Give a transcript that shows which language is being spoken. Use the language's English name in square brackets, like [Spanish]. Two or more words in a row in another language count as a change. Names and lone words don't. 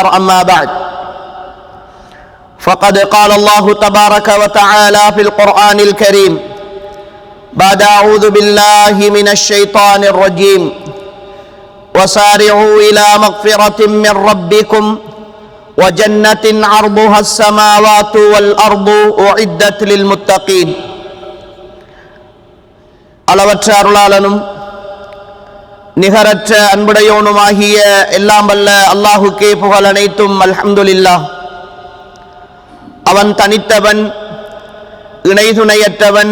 [Arabic] أما بعد، فقد قال الله تبارك وتعالى في القرآن الكريم بعد أعوذ بالله من الشيطان الرجيم: وسارعوا إلى مغفرة من ربكم وجنة عرضها السماوات والأرض أعدت للمتقين. [Tamil] அளவற்ற அருளாளனும் நிகரற்ற அன்புடையோனுமாகிய எல்லாம் வல்ல அல்லாஹுக்கே புகழ் அனைத்தும். அல்ஹம்துலில்லாஹ். அவன் தனித்தவன், இணை துணையற்றவன்.